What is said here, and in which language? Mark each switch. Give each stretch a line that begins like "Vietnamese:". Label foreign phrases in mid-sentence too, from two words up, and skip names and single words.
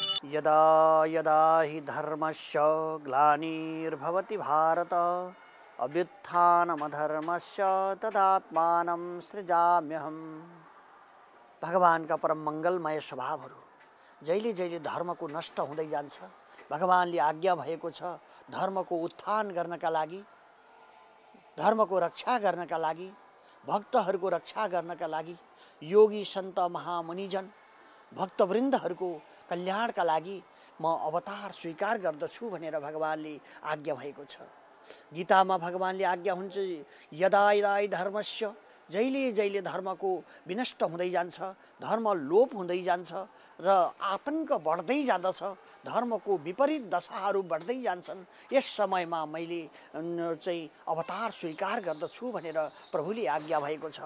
Sanskrit: यदा यदा हि धर्मस्य ग्लानिर्भवति भारत अभ्युत्थानमधर्मस्य तदात्मानं सृजाम्यहम्।
Nepali: भगवानका परम मंगलमय स्वभावहरू जहिले जहिले धर्मको नष्ट हुँदै जान्छ। भगवानले आज्ञा भएको छ धर्मको उत्थान गर्नका लागि, धर्मको रक्षा गर्नका लागि, भक्तहरूको रक्षा गर्नका लागि, योगी सन्त महामुनिजन भक्तवृन्दहरूको कल्याणका लागि म अवतार स्वीकार गर्दछु भनेर भगवानले आज्ञा भएको छ। गीतामा भगवानले आज्ञा हुन्छ
Sanskrit: यदा यदा धर्मस्य,
Nepali: जहिले जहिले धर्मको विनष्ट हुँदै जान्छ, धर्म लोप हुँदै जान्छ र आतंक बढ्दै जाँदछ, धर्मको विपरीत दशाहरू बढ्दै जान्छन्, यस समयमा मैले चाहिँ अवतार स्वीकार गर्दछु भनेर प्रभुले आज्ञा भएको छ।